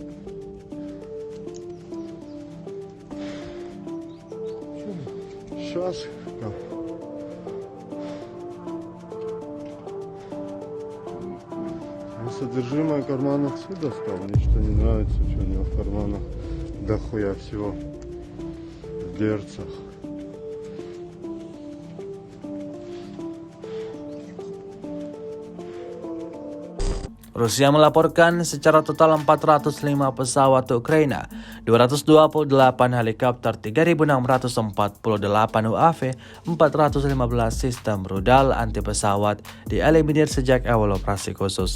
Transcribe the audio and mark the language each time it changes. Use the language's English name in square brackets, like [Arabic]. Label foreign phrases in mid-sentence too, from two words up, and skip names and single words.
[Russian] Сейчас. Содержимое карманов все достал. Мне что не нравится, что у него в карманах дохуя всего. В берцах. [Indonesian] Rusia melaporkan secara total 405 pesawat Ukraina, 228 helikopter, 3.648 UAV, 415 sistem rudal anti pesawat dieliminir sejak awal operasi khusus.